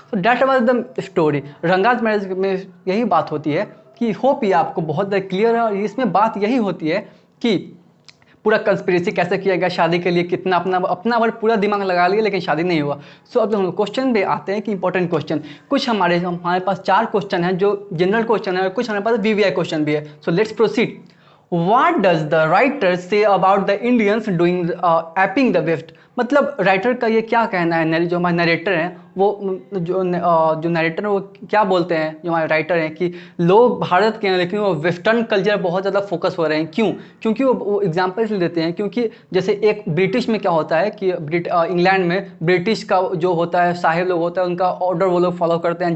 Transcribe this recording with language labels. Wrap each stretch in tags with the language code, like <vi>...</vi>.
<hi>तो</hi> <en>That was the story.</en> <hi>Ranga's marriage में यही बात होती है कि होप ये आपको बहुत ज़्यादा क्लियर है। और इसमें बात यही होती है कि पूरा कंस्पिरेसी कैसे किया गया, शादी के लिए कितना अपना बार पूरा दिमाग लगा लिया, लेकिन शादी नहीं हुआ। सो अब हम क्वेश्चन पे आते हैं कि इंपॉर्टेंट क्वेश्चन कुछ हमारे पास 4 क्वेश्चन हैं जो जनरल क्वेश्चन है, और कुछ हमारे पास वीवीआई क्वेश्चन भी है।</hi> <en>So let's proceed. What does the writer say about the Indians doing apping the West?</en> <hi>मतलब राइटर का ये क्या कहना है, जो हमारे नरेटर हैं वो जो नरेटर है वो क्या बोलते हैं, जो हमारे राइटर हैं कि लोग भारत के हैं लेकिन वो वेस्टर्न कल्चर बहुत ज़्यादा फोकस हो रहे हैं। क्यों? क्योंकि वो एग्जाम्पल इसलिए देते हैं क्योंकि जैसे एक ब्रिटिश में क्या होता है कि इंग्लैंड में ब्रिटिश का जो होता है साहिब लोग होता है, उनका ऑर्डर वो लोग फॉलो करते हैं।</hi>